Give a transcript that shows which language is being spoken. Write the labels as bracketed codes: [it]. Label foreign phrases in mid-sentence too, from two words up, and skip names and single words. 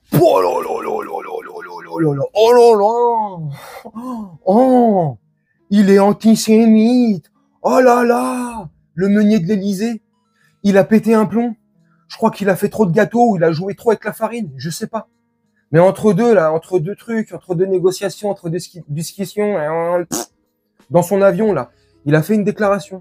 [fr] Oh là là là là là là là là là. Oh là là. Oh, il est antisémite. Oh là là. Le meunier de l'Élysée, il a pété un plomb. Je crois qu'il a fait trop de gâteaux ou il a joué trop avec la farine. Je sais pas. Mais entre deux, là, entre deux trucs, entre deux négociations, entre deux discussions, dans son avion, là, il a fait une déclaration.